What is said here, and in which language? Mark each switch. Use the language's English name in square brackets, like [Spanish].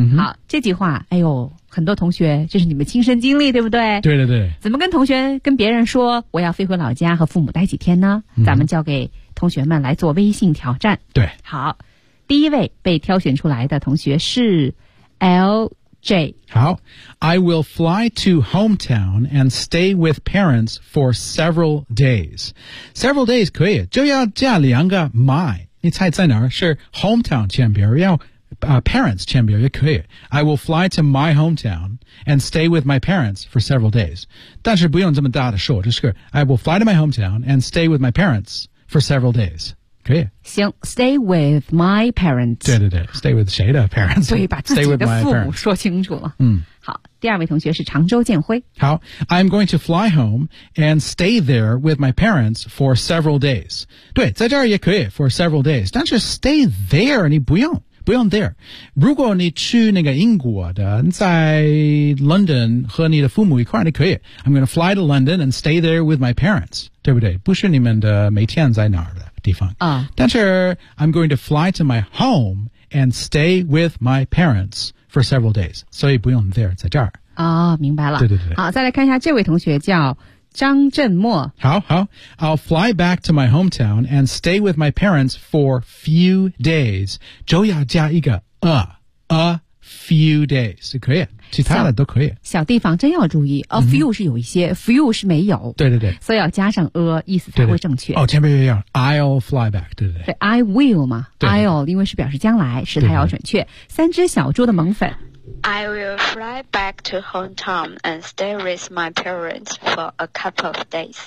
[Chinese] 好，这句话，哎呦，很多同学，这是你们亲身经历，对不对？对对对。怎么跟同学、跟别人说我要飞回老家和父母待几天呢？咱们交给同学们来做微信挑战。对。好。第一位被挑选出来的同学是 LJ。 [English] 好 ，I will fly to hometown and stay with parents for several days. Several days [Chinese] 可以，就要加两个 my。你猜在哪儿？是 hometown 前边，要、parents 前边也可以。 [English] I will fly to my hometown and stay with my parents for several days. [Chinese] 但是不用这么大的说，就是 [English] I will fly to my hometown and stay with my parents for several days. [Chinese] 可以 [English] 行 ，stay with my parents。 [Chinese] 对对对 ， [English] stay with [Chinese] 谁的 parents？所以把自己的父母说清楚了。好，第二位同学是常州建辉。 [English] 好 ，I'm going to fly home and stay there with my parents for several days。 [Chinese] 对，在这儿也可以 [English] for several days， [Chinese] 但是 [English] stay there [Chinese] 你不用 there。如果你去那个英国的，你在 London 和你的父母一块儿，你可以 ， [English] I'm going to fly to London and stay there with my parents， [Chinese] 对不对？不是你们的每天在哪儿的。地方啊， [English] 但是 I'm going to fly to my home and stay with my parents for several days， [Chinese] 所以不用 [English] there [Chinese] 在这儿啊、哦，明白了。对对对，好，再来看一下这位同学叫张振墨。 [English] 好 ，I'll fly back to my hometown and stay with my parents for few days， [Chinese] 就要加一个 [English] a few days， [Chinese] 可以，其他的都可以。小地方真要注意 ， [English] a few [Chinese] 是有一些 ，few 是没有。对对对，所以要加上 a， 意思才会正确。对对哦，前面要 [English] I'll fly back， [Chinese] 对对对。对 ， [English] I will [Chinese] 嘛对对， [English] I'll [Chinese] 因为是表示将来，时态要准确对对对。三只小猪的萌粉 [English] ，I will fly back to hometown and stay with my parents for a couple of days。